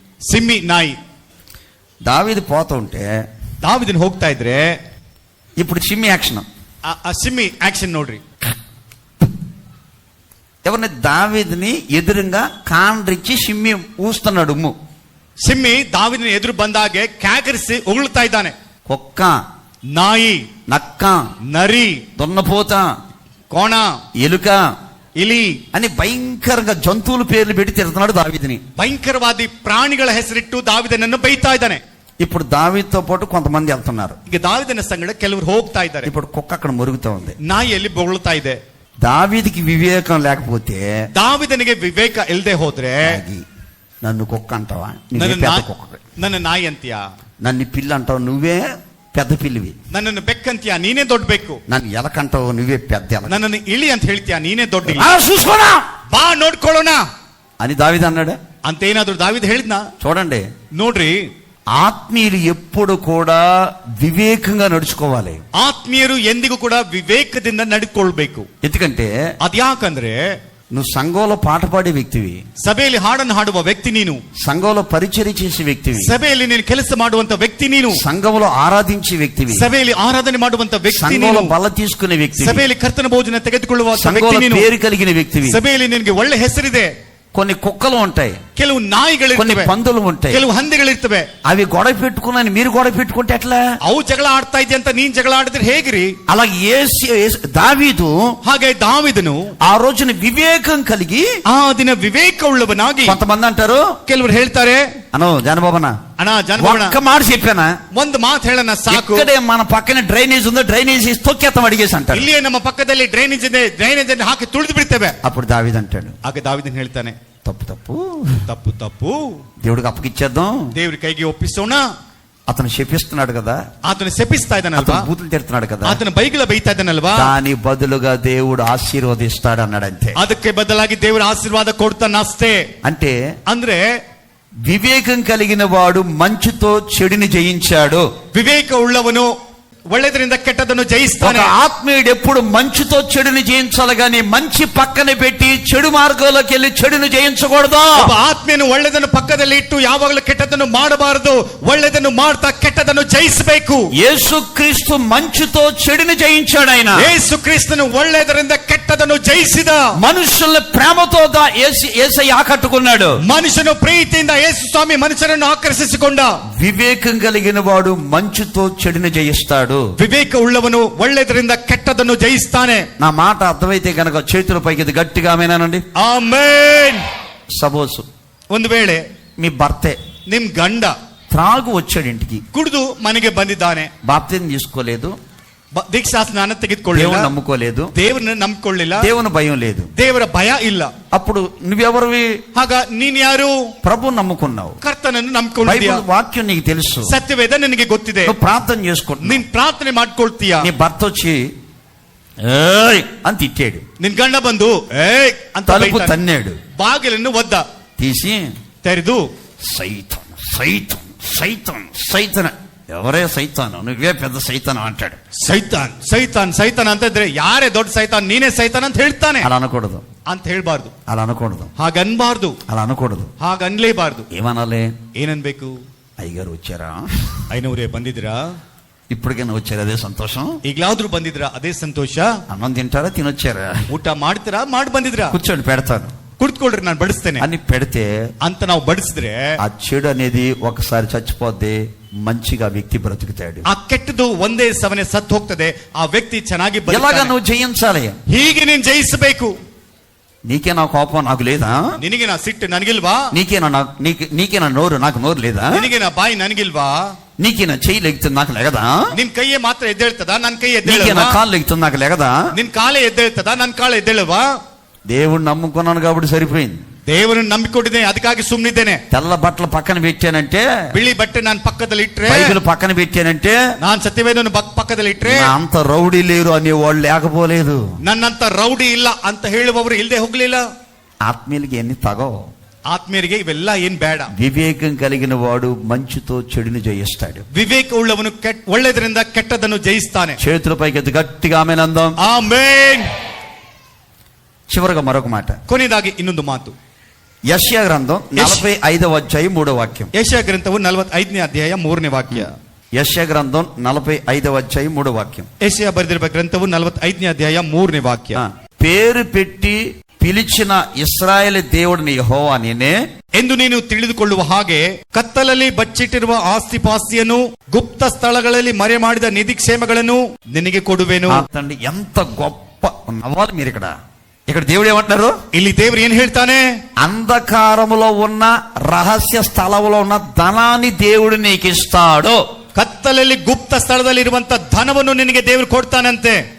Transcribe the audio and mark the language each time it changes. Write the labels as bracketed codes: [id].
[kn] ಸಿಮ್ಮಿ ನಾಯಿ. [te] దావీదు పోతూ ఉంటే [kn] ದಾವಿದನು ಹೋಗ್ತಾ ಇದ್ರೆ [te] ఇప్పుడు చిమ్మి యాక్షన్. [kn] ಆ ಸಿಮ್ಮಿ ಆಕ್ಷನ್ ನೋಡ್ರಿ. [te] ఎవరిని? దావీదుని ఎదురుగా కాండ్రిచ్చి సిమ్మి ఊస్తున్నాడు ఉమ్ము. [kn] ಸಿಮ್ಮಿ ದಾವಿದನ ಎದುರು ಬಂದಾಗೆ ಕ್ಯಾಕರಿಸಿ ಉಗುಳ್ತಾ ಇದ್ದಾನೆ. [te] కుక్క, [kn] ನಾಯಿ, [te] నక్క, [kn] ನರಿ, [te] దున్నపోత, కోణ, ఎలుక, ఇలి అని భయంకరంగా జంతువుల పేర్లు పెట్టి తిడుతున్నాడు దావీదుని. [kn] ಭಯಂಕರವಾದಿ ಪ್ರಾಣಿಗಳ ಹೆಸರಿಟ್ಟು ದಾವಿದನನ್ನು ಬೈತಾ ಇದ್ದಾನೆ. [te] ఇప్పుడు దావీదుతో పాటు కొంతమంది వెళ్తున్నారు. [kn] ಈಗ ದಾವಿದನ ಸಂಗಡ ಕೆಲವರು ಹೋಗ್ತಾ ಇದ್ದಾರೆ. [te] ఇప్పుడు కుక్క అక్కడ మురుగుతా ఉంది. [kn] ನಾಯಿಯಲ್ಲಿ ಬೊಗಳ್ತಾ ಇದೆ. [te] దావీదుకి వివేకం లేకపోతే, [kn] ದಾವಿದನಿಗೆ ವಿವೇಕ ಇಲ್ಲದೆ ಹೋದ್ರೆ, [te] నన్ను కుక్క అంటావా? [kn] ನನ್ನ ನಾಯಿ ಅಂತೀಯಾ? [te] నన్ను పిల్లి అంటావు, నువ్వే పెద్ద పిల్లివి. [kn] ನನ್ನನ್ನು ಬೆಕ್ಕಂತೀಯಾ? ನೀನೇ ದೊಡ್ಡ ಬೆಕ್ಕು. [te] నన్ను ఎలకంటావు, నువ్వే పెద్ద ఎలక. [kn] ನನ್ನನ್ನು ಇಳಿ ಅಂತ ಹೇಳ್ತೀಯಾ? ನೀನೇ ದೊಡ್ಡ ಇಲಿ. [te] చూసుకోనా, [kn] ಬಾ ನೋಡ್ಕೊಳ್ಳೋಣ [te] అని దావీదు అన్నాడు. [kn] ಅಂತ ಏನಾದ್ರು ದಾವಿದ ಹೇಳಿದ್ನಾ? [te] చూడండి, [kn] ನೋಡ್ರಿ, [te] ఆత్మీయులు ఎప్పుడు కూడా వివేకంగా నడుచుకోవాలి. [kn] ಆತ್ಮೀಯರು ಎಂದಿಗೂ ಕೂಡ ವಿವೇಕದಿಂದ ನಡ್ಕೊಳ್ಬೇಕು. [te] ఎందుకంటే [kn] ಅದ್ಯಾಕಂದ್ರೆ [te] నువ్వు సంఘంలో పాట పాడే వ్యక్తివి, [kn] ಸಭೆಯಲ್ಲಿ ಹಾಡನ್ನು ಹಾಡುವ ವ್ಯಕ್ತಿ ನೀನು, [te] సంఘంలో పరిచర్య చేసే వ్యక్తివి, [kn] ಸಭೆಯಲ್ಲಿ ನೀನು ಕೆಲಸ ಮಾಡುವಂತ ವ್ಯಕ್ತಿ ನೀನು, [te] సంఘంలో ఆరాధించే వ్యక్తివి, [kn] ಸಭೆಯಲ್ಲಿ ಆರಾಧನೆ ಮಾಡುವಂತ ವ್ಯಕ್ತಿ [te] సంఘంలో [kn] ನೀನು, [te] బల తీసుకునే వ్యక్తి, [kn] ಸಭೆಯಲ್ಲಿ ಕರ್ತನ ಭೋಜನ ತೆಗೆದುಕೊಳ್ಳುವ ವ್ಯಕ್ತಿ [te] సంఘంలో [kn] ನೀನು, [te] పేరు కలిగిన వ్యక్తివి. [kn] ಸಭೆಯಲ್ಲಿ ನಿನಗೆ ಒಳ್ಳೆ ಹೆಸರಿದೆ. [te] కొన్ని కుక్కలు ఉంటాయి, [kn] ಕೆಲವು ನಾಯಿಗಳು [te] కొన్ని [kn] ಇರ್ತವೆ, [te] పందులు ఉంటాయి, [kn] ಕೆಲವು ಹಂದಿಗಳಿರ್ತವೆ. [te] అవి గొడవ పెట్టుకున్నాను, మీరు గొడవ పెట్టుకుంటే ఎట్లా? [kn] ಅವು ಜಗಳ ಆಡ್ತಾ ಇದೆ ಅಂತ ನೀನ್ ಜಗಳ ಆಡಿದ್ರೆ ಹೇಗ್ರಿ? [te] అలాగే దావీదు [kn] ಹಾಗೆ ದಾವಿದನು [te] ఆ రోజున వివేకం కలిగి, [kn] ಆ ದಿನ ವಿವೇಕ ಉಳ್ಳವನಾಗಿ, [te] కొంతమంది అంటారు, [kn] ಕೆಲವರು ಹೇಳ್ತಾರೆ, [te] అనో జనబాబన [kn] ಅಣ್ಣ ಜನಬೋಣ [te] ఒక్క మాట చెప్పానా, [kn] ಒಂದು ಮಾತು ಹೇಳನ ಸಾಕು, [te] ఇక్కడే మన పక్కన డ్రైనేజ్ ఉందో, డ్రైనేజ్ తొక్కేస్తాం అడిగేసి అంటారు. [kn] ಇಲ್ಲಿಯೇ ನಮ್ಮ ಪಕ್ಕದಲ್ಲಿ ಡ್ರೈನೇಜ್ ಇದೆ, ಡ್ರೈನೇಜ್ ಅನ್ನು ಹಾಕಿ ತುಳಿದು ಬಿಡ್ತೇವೆ. [te] అప్పుడు దావీదు అంటాడు, [kn] ಆಗ ದಾವಿದನು ಹೇಳ್ತಾನೆ, [te] తప్పు తప్పు, [kn] ತಪ್ಪು ತಪ್ಪು, [te] దేవుడికి అప్పగిచ్చేద్దాం. [kn] ದೇವ್ರ ಕೈಗೆ ಒಪ್ಪಿಸೋಣ. [te] అతను శపిస్తున్నాడు కదా, [kn] ಆತನ ಶಪಿಸ್ತಾ ಇದ್ದಾನಲ್ವಾ, [te] అతను బూతులు తిడుతున్నాడు కదా, [kn] ಆತನ ಬೈಗಳ ಬೈತಾ ಇದ್ದಾನಲ್ವಾ, [te] దాని బదులుగా దేవుడు ఆశీర్వదిస్తాడు అన్నాడు. అంతే. [kn] ಅದಕ್ಕೆ ಬದಲಾಗಿ ದೇವರ ಆಶೀರ್ವಾದ ಕೊಡ್ತಾನಷ್ಟೇ. [te] అంటే [kn] ಅಂದ್ರೆ [te] వివేకం కలిగిన వాడు మంచుతో చెడుని జయించాడు. [kn] ವಿವೇಕ ಉಳ್ಳವನು ಒಳ್ಳೆದರಿಂದ ಕೆಟ್ಟದನ್ನು ಜಯಿಸ್ತಾನೆ. [te] ఒక ఆత్మీయుడు ఎప్పుడు మంచుతో చెడుని జయించాలి గాని మంచి పక్కన పెట్టి చెడు మార్గంలోకి వెళ్ళి చెడుని జయించకూడదు. [kn] ಒಬ್ಬ ಆತ್ಮೀಯನು ಒಳ್ಳೆದನ್ನು ಪಕ್ಕದಲ್ಲಿ ಇಟ್ಟು ಯಾವಾಗಲೂ ಕೆಟ್ಟದನ್ನು ಮಾಡಬಾರದು. ಒಳ್ಳೆದನ್ನು ಮಾಡ್ತಾ ಕೆಟ್ಟದನ್ನು ಜಯಿಸಬೇಕು. [te] యేసుక్రీస్తు మంచుతో చెడుని జయించాడు. ఆయన [kn] ಯೇಸು ಕ್ರಿಸ್ತನು ಒಳ್ಳೆದರಿಂದ ಕೆಟ್ಟದನ್ನು ಜಯಿಸಿದ. [te] మనుషుల్ని ప్రేమతో యేసయ్య ఆకట్టుకున్నాడు. [kn] మనుషను ప్రీతిಯಿಂದ ಯೇಸು ಸ್ವಾಮಿ ಮನುಷ್ಯರನ್ನು ಆಕರ್ಷಿಸಿಕೊಂಡ. [te] వివేకం కలిగిన వాడు మంచుతో చెడుని జయిస్తాడు. [kn] ವಿವೇಕ ಉಳ್ಳವನು ಒಳ್ಳೆದರಿಂದ ಕೆಟ್ಟದನ್ನು ಜಯಿಸ್ತಾನೆ. [te] నా మాట అర్థమైతే కనుక చేతుల పైకి గట్టిగా ఆమేనండి. [kn] ಆಮೆನ್. [en] suppose [kn] ಒಂದು ವೇಳೆ [te] మీ భర్తే, [kn] ನಿಮ್ ಗಂಡ [te] త్రాగు వచ్చాడు ఇంటికి, [kn] ಕುಡಿದು ಮನೆಗೆ ಬಂದಿದ್ದಾನೆ, [te] బాప్తిజం తీసుకోలేదు, [kn] ದೀಕ್ಷಾ ಸ್ನಾನ ತೆಗೆದುಕೊಳ್ಳಿಲ್ಲ, [te] దేవుని నమ్ముకోలేదు, [kn] ದೇವರನ್ನ ನಂಬಿಕೊಳ್ಳಿಲ್ಲ, [te] దేవుని భయం లేదు, [kn] ದೇವರ ಭಯ ಇಲ್ಲ. [te] అప్పుడు నువ్వెవరివి? [kn] ಆಗ ನೀನ್ ಯಾರು? [te] ప్రభు నమ్ముకున్నావు, [kn] ಕರ್ತನನ್ನು ನಂಬಿಕೊಂಡಿದ್ದೀಯ, [te] బైబిల్ వాక్యం నీకు తెలుసు, [kn] ಸತ್ಯವೇದ ನಿನಗೆ ಗೊತ್ತಿದೆ, [te] నువ్వు ప్రార్థన చేసుకుంటున్నావు, [kn] ನೀನ್ ಪ್ರಾರ್ಥನೆ ಮಾಡ್ಕೊಳ್ತೀಯ. [te] నీ భర్త వచ్చి ఏయ్ అని తిట్టాడు, [kn] ನಿನ್ ಗಂಡ ಬಂದು ಏಯ್ ಅಂತ [te] తలుపు [kn] ಬೈತಾನೆ. [te] తన్నాడు, [kn] ಬಾಗಿಲನ್ನು ಒದ್ದ, [te] తీసి [kn] ತೆರೆದು [te] సైతాన్ సైతాన్ సైతాన్ సైతాన్, ఎవరే సైతాను, నువ్వే పెద్ద సైతాను అంటాడు. [kn] ಸೈತಾನ್ ಸೈತಾನ್ ಸೈತಾನ್ ಅಂತ ಇದ್ರೆ ಯಾರೇ ದೊಡ್ಡ ಸೈತಾನ್, ನೀನೇ ಸೈತಾನ್ ಅಂತ ಹೇಳ್ತಾನೆ. [te] అలా అనకూడదు, [kn] ಅಂತ ಹೇಳ್ಬಾರ್ದು, [te] అలా అనకూడదు, [kn] ಹಾಗನ್ಬಾರ್ದು, [te] అలా అనకూడదు. [kn] ಹಾಗನ್ಲೇಬಾರ್ದು. [te] ఏమనాలి? [kn] ಏನನ್ಬೇಕು? [te] అయ్యగారు వచ్చారా, [kn] ಐನೂರೇ ಬಂದಿದ್ರಾ, [te] ఇప్పటికైనా వచ్చారు, అదే సంతోషం. [kn] ಈಗ್ಲಾದ್ರೂ ಬಂದಿದ್ರಾ, ಅದೇ ಸಂತೋಷ. [te] అన్నం తింటారా, తినొచ్చారా, [kn] ಊಟ ಮಾಡ್ತೀರಾ, ಮಾಡಿ ಬಂದಿದ್ರಾ, [te] కూర్చోండి పెడతాను [kn] ಕುಡ್ಕೊಳ್ರಿ ನಾನು ಬಡಿಸ್ತೇನೆ [te] అని పెడితే [kn] ಅಂತ ನಾವು ಬಡಿಸಿದ್ರೆ [te] ఆ చెడు అనేది ఒకసారి చచ్చిపోద్ది, మంచిగా వ్యక్తి బ్రతుకుతాడు. [kn] ಆ ಕೆಟ್ಟದು ಒಂದೇ ಸಮನೆ ಸತ್ತು ಹೋಗ್ತದೆ, ಆ ವ್ಯಕ್ತಿ ಚೆನ್ನಾಗಿ [te] ఎలాగా [kn] ಬದುಕ್ತಾನೆ. [te] నువ్వు జయించాలి? [kn] ಹೀಗೆ ನೀನ್ ಜಯಿಸಬೇಕು. [te] నీకేనా కోపం, నాకు లేదా? [kn] ನಿನಗೆ ನಾ ಸಿಟ್ಟು ನನಗಿಲ್ವಾ? [te] నీకేనా నోరు, నాకు నోరు లేదా? [kn] ನಿನಗೆ ನಾ ಬಾಯಿ ನನಗಿಲ್ವಾ? [te] నీకేనా చెయ్యి లెగుతుంది, నాకు లేగదా? [kn] ನಿನ್ ಕೈಯೇ ಮಾತ್ರ ಎದ್ದೇಳ್ತದ, ನನ್ ಕೈ [te] నీకేనా [kn] ಎದ್ದೇಳಲ್ವಾ? [te] కాళ్ళు లెగుతుంది, నాకు లేగదా? [kn] ನಿನ್ ಕಾಲೇ ಎದ್ದೇಳ್ತದ, ನನ್ ಕಾಲ ಎದ್ದೇಳಲ್ವಾ? [te] దేవుడు నమ్ముకున్నాను కాబట్టి సరిపోయింది. [kn] ದೇವರನ್ನು ನಂಬಿಕೊಂಡಿದ್ದೇನೆ, ಅದಕ್ಕಾಗಿ ಸುಮ್ಮನಿದ್ದೇನೆ. [te] తెల్ల బట్టలు పక్కన పెట్టానంటే, [kn] ಬಿಳಿ ಬಟ್ಟೆ ನಾನು ಪಕ್ಕದಲ್ಲಿ ಇಟ್ರೆ, [te] బైబిల్ పక్కన పెట్టానంటే, [kn] ನಾನ್ ಸತ್ಯವೇದವನ್ನು ಪಕ್ಕದಲ್ಲಿ ಇಟ್ರೆ, [te] నా అంత రౌడీ లేరు అనే వాళ్ళు లేకపోలేదు, [kn] ನನ್ನಂತ ರೌಡಿ ಇಲ್ಲ ಅಂತ ಹೇಳುವವರು ಇಲ್ಲದೆ ಹೋಗ್ಲಿಲ್ಲ. [te] ఆత్మీయులకి ఎన్ని తగవు. [kn] ಆತ್ಮೀಯರಿಗೆ ಇವೆಲ್ಲ ಏನ್ ಬೇಡ. [te] వివేకం కలిగిన వాడు మంచుతో చెడుని జయిస్తాడు. [kn] ವಿವೇಕ ಉಳ್ಳವನು ಒಳ್ಳೆದರಿಂದ ಕೆಟ್ಟದನ್ನು ಜಯಿಸ್ತಾನೆ. [te] చేతుల పైకి ఎత్తి గట్టిగా ఆమేనందాం. [kn] ಆಮೆನ್. [te] చివరగా మరొక మాట, [kn] ಕೊನೆಯದಾಗಿ ಇನ್ನೊಂದು ಮಾತು. [te] యెషయా గ్రంథం 45వ అధ్యాయం 3వ వాక్యం. [kn] ಯೆಶಾಯ ಗ್ರಂಥವು 45ನೇ ಅಧ್ಯಾಯ 3ನೇ ವಾಕ್ಯ. [te] యెషయా గ్రంథం 45వ అధ్యాయం 3వ వాక్యం. [kn] ಯೆಶಾಯ ಬರೆದಿರುವ ಗ್ರಂಥವು 45ನೇ ಅಧ್ಯಾಯ 3ನೇ ವಾಕ್ಯ. [te] పేరు పెట్టి పిలిచిన ఇశ్రాయేలు దేవుడిని యెహోవా నేనే [kn] ಎಂದು ನೀನು ತಿಳಿದುಕೊಳ್ಳುವ ಹಾಗೆ ಕತ್ತಲಲ್ಲಿ ಬಚ್ಚಿಟ್ಟಿರುವ ಆಸ್ತಿ ಪಾಸ್ತಿಯನ್ನು ಗುಪ್ತ ಸ್ಥಳಗಳಲ್ಲಿ ಮರೆ ಮಾಡಿದ ನಿಧಿಕ್ಷೇಮಗಳನ್ನು ನಿನಗೆ ಕೊಡುವೆನು. [te] తండ్రి ఎంత గొప్ప నవ్వాలి మీరు ఇక్కడ దేవుడు ఏమంటున్నారు? [kn] ಇಲ್ಲಿ ದೇವರು ಏನ್ ಹೇಳ್ತಾನೆ? [te] అంధకారములో ఉన్న రహస్య స్థలంలో ఉన్న ధనాన్ని దేవుడు నీకు ఇస్తాడు. [kn] ಕತ್ತಲಲ್ಲಿ ಗುಪ್ತ ಸ್ಥಳದಲ್ಲಿ ಇರುವಂತ ಧನವನ್ನು ನಿನಗೆ ದೇವರು ಕೊಡ್ತಾನಂತೆ.